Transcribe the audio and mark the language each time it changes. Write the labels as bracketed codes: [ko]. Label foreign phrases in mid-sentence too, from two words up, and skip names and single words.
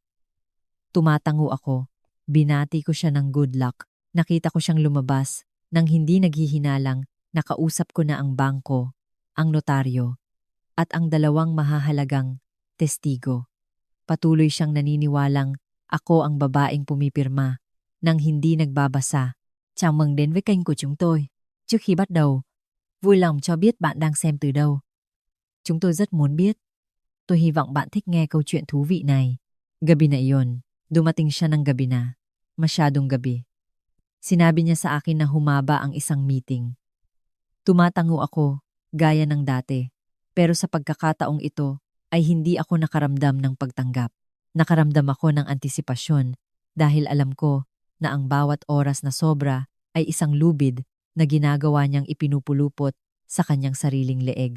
[tl] Tumatango ako, binati ko siya ng [en] good luck, [tl] nakita ko siyang lumabas, nang hindi naghihinalang, nakausap ko na ang bangko, ang notaryo, at ang 2 mahahalagang testigo. Patuloy siyang naniniwalang ako ang babaeng pumipirma, nang hindi nagbabasa. [vi] Chào mừng đến với kênh của chúng tôi. Trước khi bắt đầu, vui lòng cho biết bạn đang xem từ đâu. Chúng tôi rất muốn biết. Tôi hy vọng bạn thích nghe câu chuyện thú vị này. [tl] Gabi na iyon. Dumating siya ng gabi na. Masyadong gabi. Sinabi niya sa akin na humaba ang isang meeting. Tumatango ako, gaya ng dati. Pero sa pagkakataong ito, ay hindi ako nakaramdam ng pagtanggap. Nakaramdam ako ng antisipasyon dahil alam ko na ang bawat oras na sobra ay isang lubid na ginagawa niyang ipinupulupot sa kanyang sariling leeg.